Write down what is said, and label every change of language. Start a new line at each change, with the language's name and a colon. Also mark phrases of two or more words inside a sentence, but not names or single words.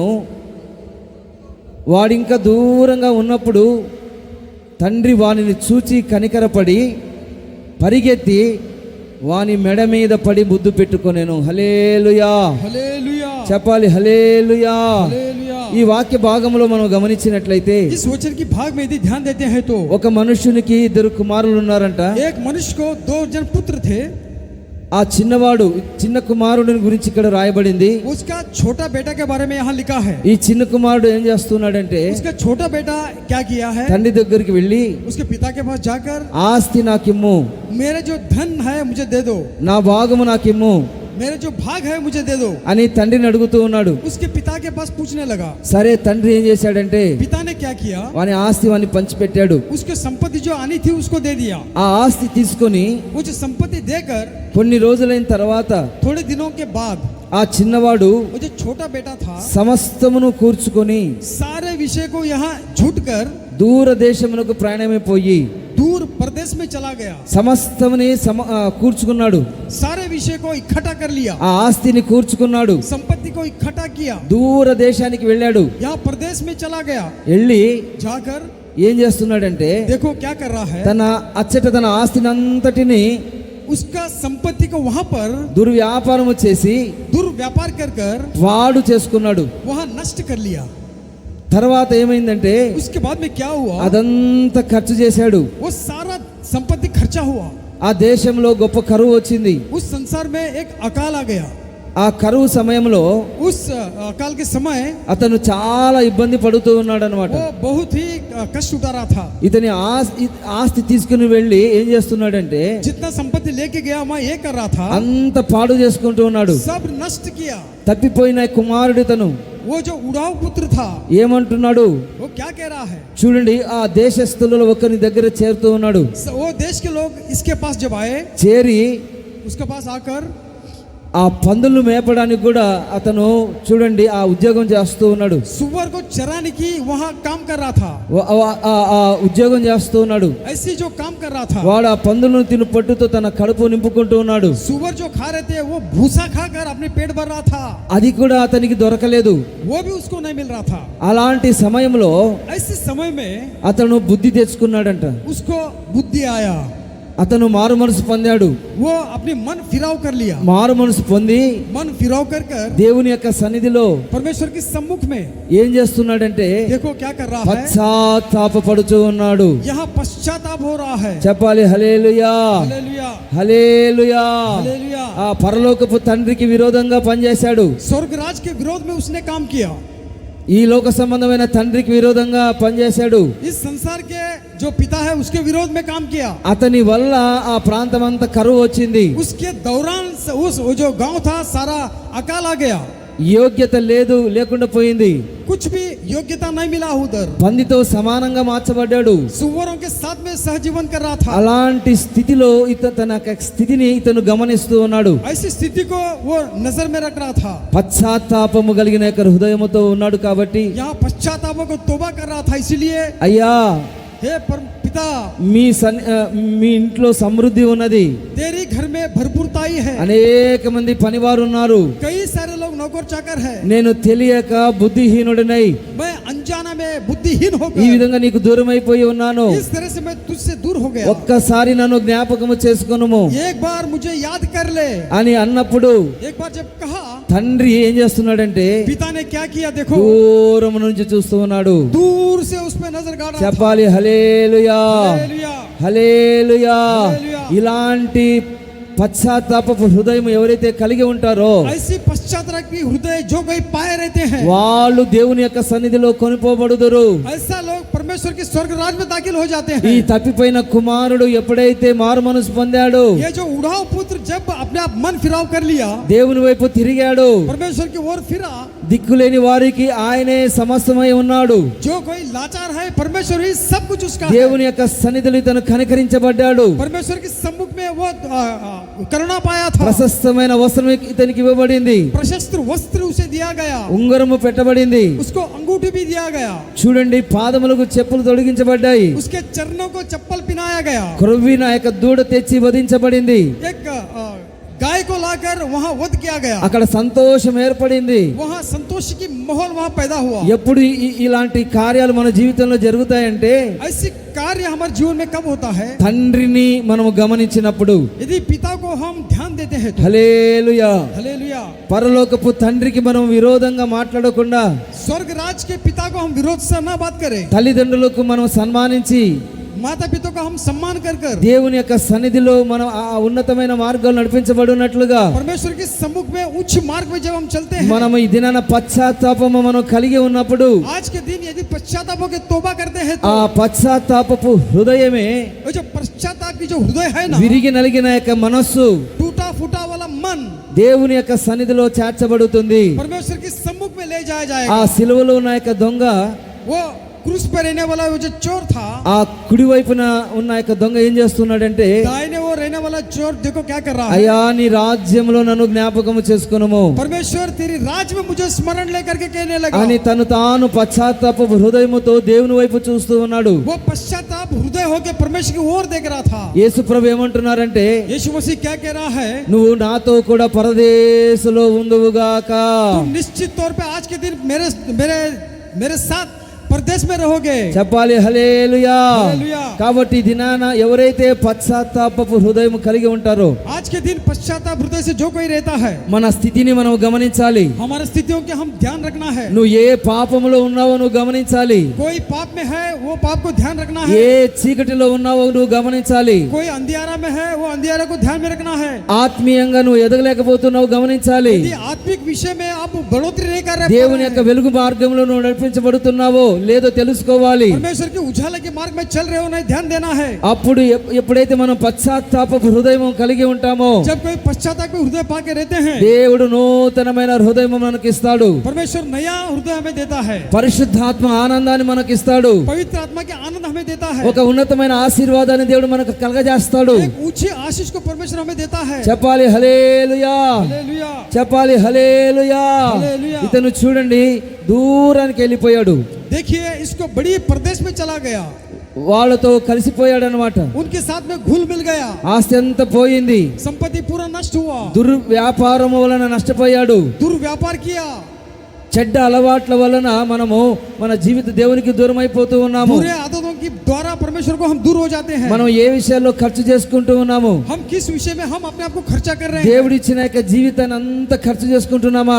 Telugu: వాడింకా దూరంగా ఉన్నప్పుడు తండ్రి వానిని చూచి కనికరపడి పరిగెత్తి వాని మెడ మీద పడి ముద్దు పెట్టుకొనెను. హల్లెలూయా,
Hindi: हालेलुया,
Telugu: చెప్పాలి హల్లెలూయా.
Hindi: हालेलुया।
Telugu: ఈ వాక్య భాగంలో మనం గమనించినట్లయితే
Hindi: इस वचन की भाग में यदि ध्यान देते हैं तो
Telugu: ఒక మనుషునికి 2 కుమారులు ఉన్నారంట.
Hindi: एक मनुष्य को 2 जन पुत्र थे।
Telugu: ఆ చిన్నవాడు చిన్న కుమారుడిని గురించి ఇక్కడ రాయబడింది.
Hindi: उसका छोटा बेटा के बारे में यहाँ लिखा है।
Telugu: ఈ చిన్న కుమారుడు ఏం చేస్తున్నాడంటే
Hindi: उसका छोटा बेटा क्या किया है?
Telugu: తండ్రి దగ్గరికి వెళ్ళి
Hindi: उसके पिता के पास जाकर
Telugu: ఆస్తి నాకిమ్ము,
Hindi: मेरे जो धन है मुझे दे दो,
Telugu: నా భాగము నాకిమ్ము
Hindi: मेरे जो भाग है मुझे दे दो।
Telugu: అని తండ్రిని అడుగుతూ ఉన్నాడు.
Hindi: उसके पिता के पास पूछने लगा।
Telugu: సరే తండ్రి ఏం చేశాడంటే
Hindi: पिता ने क्या किया?
Telugu: వాని ఆస్తి వాని పంచిపెట్టాడు.
Hindi: उसके संपत्ति जो आनी थी उसको दे दिया।
Telugu: ఆ ఆస్తి తీసుకొని
Hindi: वो जो संपत्ति देकर
Telugu: కొన్ని రోజులైన తర్వాత
Hindi: थोड़े दिनों के बाद
Telugu: ఆ చిన్నవాడు
Hindi: वो जो छोटा बेटा था
Telugu: సమస్తమును కూర్చుకొని
Hindi: सारे विषय को यहाँ झूठ कर
Telugu: దూర దేశమునకు ప్రయాణమైపోయి
Hindi: दूर प्रदेश में चला गया।
Telugu: సమస్తముని కూర్చుకున్నాడు.
Hindi: सारे विषय को इकट्ठा कर लिया,
Telugu: ఆ ఆస్తిని కూర్చుకున్నాడు.
Hindi: संपत्ति को इकट्ठा किया,
Telugu: దూర దేశానికి వెళ్ళాడు.
Hindi: यहाँ प्रदेश में चला गया।
Telugu: వెళ్ళి
Hindi: जाकर
Telugu: ఏం చేస్తున్నాడంటే
Hindi: देखो क्या कर रहा है।
Telugu: తన అచ్చట తన ఆస్తిని అంతటిని
Hindi: उसका संपत्ति को वहां पर
Telugu: దుర్వ్యాపారము చేసి
Hindi: दुर्व्यापार कर कर
Telugu: వాడు చేసుకున్నాడు.
Hindi: वहां नष्ट कर लिया।
Telugu: తర్వాత ఏమైందంటే
Hindi: उसके बाद में क्या हुआ?
Telugu: అదంతా ఖర్చు చేశాడు.
Hindi: वो सारा संपत्ति खर्चा हुआ।
Telugu: ఆ దేశంలో గొప్ప కరువు వచ్చింది.
Hindi: उस संसार में एक अकाल आ गया।
Telugu: ఆ కరువు సమయంలో
Hindi: उस अकाल के समय
Telugu: అతను చాలా ఇబ్బంది పడుతూ ఉన్నాడు అనమాట.
Hindi: वो बहुत ही कष्ट उठा रहा था।
Telugu: ఇతని ఆస్తి తీసుకుని వెళ్ళి ఏం చేస్తున్నాడంటే
Hindi: जितना संपत्ति लेके गया वहाँ ये कर रहा था,
Telugu: అంత పాడు చేసుకుంటూ ఉన్నాడు.
Hindi: सब नष्ट किया।
Telugu: తప్పిపోయిన కుమారుడు తను
Hindi: वो जो उड़ाऊ पुत्र था
Telugu: ఏమంటున్నాడు
Hindi: वो क्या कह रहा है?
Telugu: చూడండి, ఆ దేశస్థులలో ఒకరి దగ్గర చేరుతూ ఉన్నాడు.
Hindi: वो देश के लोग इसके पास जब आए,
Telugu: చేరి
Hindi: उसके पास आकर
Telugu: ఆ పందులు మేపడానికి కూడా అతను చూడండి ఆ ఉద్యోగం చేస్తూ ఉన్నాడు.
Hindi: सुअर को चराने की वहाँ काम कर रहा था।
Telugu: ఆ ఉద్యోగం చేస్తూ ఉన్నాడు.
Hindi: ऐसी जो काम कर रहा था,
Telugu: వాడు ఆ పందులను తిను పట్టుతో తన కడుపు నింపుకుంటూ ఉన్నాడు.
Hindi: सुअर जो खा रहे थे वो भूसा खाकर अपने पेट भर रहा था,
Telugu: అది కూడా అతనికి దొరకలేదు.
Hindi: वो भी उसको नहीं मिल रहा था।
Telugu: అలాంటి సమయంలో
Hindi: ऐसे समय में
Telugu: అతను బుద్ధి తెచ్చుకున్నాడంట.
Hindi: उसको बुद्धि आया,
Telugu: అతను మారు మనసు పొందాడు.
Hindi: वो अपने मन फिराव कर लिया।
Telugu: మారు మనసు పొంది
Hindi: मन फिराव कर कर
Telugu: దేవుని యొక్క సన్నిధిలో
Hindi: परमेश्वर के सम्मुख में
Telugu: ఏం చేస్తున్నాడంటే
Hindi: देखो क्या कर रहा है।
Telugu: పశ్చాత్తాపపడుతూ ఉన్నాడు.
Hindi: यहाँ पश्चाताप हो रहा है।
Telugu: చెప్పాలి హల్లెలూయా,
Hindi: हालेलुया,
Telugu: హల్లెలూయా.
Hindi: हालेलुया।
Telugu: ఆ పరలోకపు తండ్రికి విరోధంగా పనిచేశాడు.
Hindi: स्वर्गराज के विरोध में उसने काम किया।
Telugu: ఈ లోక సంబంధమైన తండ్రికి విరోధంగా పనిచేశాడు.
Hindi: इस संसार के जो पिता है उसके विरोध में काम किया।
Telugu: అతని వల్ల ఆ ప్రాంతం అంతా కరువు వచ్చింది.
Hindi: उसके दौरान उस वो जो गांव था सारा अकाल आ गया।
Telugu: యోగ్యత లేకుండా పోయింది.
Hindi: कुछ भी योग्यता नहीं मिला उधर।
Telugu: పందితో సమానంగా మార్చబడ్డాడు.
Hindi: सुअरों के साथ में सहजीवन कर रहा था।
Telugu: అలాంటి స్థితిలో తన స్థితిని ఇతను గమనిస్తూ ఉన్నాడు.
Hindi: ऐसी स्थिति को वो नजर में रख रहा था।
Telugu: పశ్చాత్తాపము కలిగిన యొక్క హృదయముతో ఉన్నాడు కాబట్టి
Hindi: यहाँ पश्चाताप को तौबा कर रहा था। इसीलिए
Telugu: అయ్యా
Hindi: हे पिता,
Telugu: మీ ఇంట్లో సమృద్ధి ఉన్నది,
Hindi: तेरी घर में भरपूरताई है,
Telugu: అనేక మంది పనివారు ఉన్నారు,
Hindi: कई सारे लोग नौकर चाकर है,
Telugu: నేను తెలియక బుద్ధిహీనుడినై
Hindi: मैं अनजाना में बुद्धिहीन हो
Telugu: ఈ
Hindi: गया,
Telugu: విధంగా నీకు దూరం అయిపోయి ఉన్నాను.
Hindi: इस तरह से मैं तुझसे दूर हो गया।
Telugu: ఒక్కసారి నన్ను జ్ఞాపకము చేసుకొనుము
Hindi: एक बार मुझे याद कर ले।
Telugu: అని అన్నప్పుడు
Hindi: एक बार जब कहा,
Telugu: తండ్రి ఏం చేస్తున్నాడంటే
Hindi: पिता ने क्या किया? देखो
Telugu: దూరం నుంచి చూస్తూ ఉన్నాడు.
Hindi: दूर से उस पे नजर गाड़ रहा था।
Telugu: చెప్పాలి హల్లెలూయా,
Hindi: हालेलुया,
Telugu: హల్లెలూయా. హల్లెలూయా. ఇలాంటి పశ్చాత్తాపపు హృదయం ఎవరైతే కలిగి ఉంటారో
Hindi: ऐसी पश्चाताप की हृदय जो कोई पाए रहते हैं,
Telugu: వాళ్ళు దేవుని యొక్క సన్నిధిలో కొనిపోబడుదురు.
Hindi: ऐसा लोग परमेश्वर के स्वर्ग राज में दाखिल हो जाते
Telugu: ఈ
Hindi: हैं।
Telugu: తప్పిపోయిన కుమారుడు ఎప్పుడైతే మారు మనసు పొందాడు,
Hindi: ये जो उड़ाऊ पुत्र जब अपने आप मन फिराव कर लिया,
Telugu: దేవుని వైపు తిరిగాడు,
Hindi: परमेश्वर की ओर फिरा,
Telugu: దిక్కులేని వారికి ఆయనే సమస్తమై ఉన్నాడు.
Hindi: जो कोई लाचार है परमेश्वर ही सब कुछ उसका है।
Telugu: దేవుని యొక్క సన్నిధిలో ఇతను కనికరించబడ్డాడు.
Hindi: परमेश्वर के सम्मुख में वो करुणा पाया था।
Telugu: ప్రశస్తమైన వస్త్రం ఇతనికి ఇవ్వబడింది,
Hindi: प्रशस्त वस्त्र उसे दिया गया,
Telugu: ఉంగరము పెట్టబడింది.
Hindi: उसको अंगूठी भी दिया गया,
Telugu: చూడండి, పాదములకు చెప్పులు తొడిగించబడ్డాయి,
Hindi: उसके चरणों को चप्पल पहनाया गया,
Telugu: క్రొవ్విన యొక్క దూడ తెచ్చి వధించబడింది.
Hindi: एक गाय को लाकर वहां वध किया गया।
Telugu: అక్కడ సంతోషం ఏర్పడింది.
Hindi: वहां संतोष की माहौल वहां पैदा हुआ।
Telugu: ఎప్పుడు ఇలాంటి కార్యాలు మన జీవితంలో జరుగుతాయంటే
Hindi: ऐसी कार्य हमारे जीवन में कब होता है?
Telugu: తండ్రిని మనము గమనించినప్పుడు.
Hindi: यदि पिता को हम ध्यान देते हैं तो।
Telugu: హల్లెలూయా.
Hindi: हालेलुया।
Telugu: పరలోకపు తండ్రికి మనం విరోధంగా మాట్లాడకుండా,
Hindi: स्वर्ग राज के पिता को हम विरोध से ना बात करें,
Telugu: తల్లిదండ్రులకు మనం సన్మానించి
Hindi: माता पिता का हम सम्मान कर कर
Telugu: దేవుని యొక్క సన్నిధిలో మనం ఆ ఉన్నతమైన మార్గాలు నడిపించబడినట్లుగా
Hindi: परमेश्वर के सम्मुख में उच्च मार्ग में जब हम चलते हैं,
Telugu: మనం ఈ దినాన పశ్చాత్తాపము మనం కలిగి ఉన్నప్పుడు
Hindi: आज के दिन यदि पश्चाताप के तौबा करते हैं
Telugu: ఆ
Hindi: तो
Telugu: పశ్చాత్తాపపు హృదయమే
Hindi: वो जो पश्चाताप की जो हृदय है ना,
Telugu: విరిగి నలిగిన యొక్క మనస్సు
Hindi: टूटा फूटा वाला मन
Telugu: దేవుని యొక్క సన్నిధిలో చేర్చబడుతుంది.
Hindi: परमेश्वर के सम्मुख में ले जाया
Telugu: ఆ
Hindi: जाएगा।
Telugu: సిలువలో ఉన్న యొక్క దొంగ,
Hindi: वो क्रूस पर रहने वाला वो जो चोर था,
Telugu: ఆ కుడి వైపున ఉన్న యొక్క దొంగ ఏం చేస్తున్నాడంటే,
Hindi: दाहिने वो रहने वाला चोर देखो क्या कर रहा है।
Telugu: అయ్యా నీ రాజ్యంలో నన్ను జ్ఞాపకము చేసుకొనుము
Hindi: परमेश्वर तेरी राज में मुझे स्मरण लेकर के कहने लगा।
Telugu: అని తాను పశ్చాత్తాపపు హృదయముతో దేవుని వైపు చూస్తూ ఉన్నాడు.
Hindi: वो पश्चाताप हृदय होकर परमेश्वर की ओर देख रहा था।
Telugu: యేసు ప్రభు ఏమంటున్నారంటే,
Hindi: यीशु मसीह क्या कह रहा है,
Telugu: నువ్వు నాతో కూడా పరదేశంలో ఉందువుగాక.
Hindi: तुम निश्चित तौर पे आज के दिन मेरे मेरे मेरे साथ परदेश में रहोगे।
Telugu: చెప్పాలి హల్లెలూయా. హల్లెలూయా. కాబట్టి ఈ దినాన ఎవరైతే పశ్చాత్తాపపు హృదయం కలిగి ఉంటారో,
Hindi: आज के दिन पश्चाताप हृदय से जो कोई रहता है,
Telugu: మన స్థితిని మనం గమనించాలి.
Hindi: हमारे स्थितियों के हम ध्यान रखना है।
Telugu: నువ్వు ఏ పాపములో ఉన్నావో నువ్వు గమనించాలి.
Hindi: कोई पाप में है वो पाप को ध्यान रखना है।
Telugu: ఏ చీకటిలో ఉన్నావో నువ్వు గమనించాలి.
Hindi: कोई अंधियारा में है वो अंधियारा को ध्यान में रखना है।
Telugu: ఆత్మీయంగా నువ్వు ఎదగలేకపోతున్నావు గమనించాలి.
Hindi: यदि आत्मिक विषय में आप बढ़ोतरी नहीं कर रहे,
Telugu: దేవుని యొక్క వెలుగు మార్గంలో నువ్వు నడిపించబడుతున్నావో లేదో తెలుసుకోవాలి.
Hindi: परमेश्वर के उजाला के मार्ग में चल रहे हो नहीं, ध्यान देना है।
Telugu: అప్పుడు ఎప్పుడైతే మనం పశ్చాత్తాపపు హృదయం కలిగి ఉంటామో,
Hindi: जब कोई पश्चाताप के हृदय पाके रहते हैं,
Telugu: దేవుడు నూతనమైన హృదయం మనకి ఇస్తాడు.
Hindi: परमेश्वर नया हृदय हमें देता है।
Telugu: పరిశుద్ధాత్మ ఆనందాన్ని మనకి ఇస్తాడు.
Hindi: पवित्र आत्मा के आनंद हमें देता है।
Telugu: ఒక ఉన్నతమైన ఆశీర్వాదాన్ని దేవుడు మనకు కలగజేస్తాడు.
Hindi: एक ऊंची आशीष को परमेश्वर हमें देता है।
Telugu: చెప్పాలి హల్లెలూయా.
Hindi: हालेलुया।
Telugu: చెప్పాలి హల్లెలూయా. హల్లెలూయా. ఇతను చూడండి దూరానికి వెళ్ళిపోయాడు.
Hindi: देखिए इसको बड़ी प्रदेश में चला गया,
Telugu: వాళ్ళతో కలిసిపోయాడు అనమాట.
Hindi: उनके साथ में घुल मिल गया,
Telugu: ఆస్తి అంతా పోయింది.
Hindi: संपत्ति पूरा नष्ट हुआ,
Telugu: దుర్వ్యాపారం వలన నష్టపోయాడు.
Hindi: दुर्व्यापार किया,
Telugu: చెడ్డ అలవాట్ల వలన మనము మన జీవిత దేవునికి దూరం అయిపోతూ ఉన్నాము.
Hindi: बुरे आदतों की द्वारा परमेश्वर को हम दूर हो जाते हैं।
Telugu: మనం ఏ విషయాల్లో ఖర్చు చేసుకుంటూ ఉన్నాము?
Hindi: हम किस विषय में हम अपने आप को खर्चा कर रहे हैं?
Telugu: దేవుడిచ్చిన యొక్క జీవితాన్ని అంతా ఖర్చు చేసుకుంటున్నామా?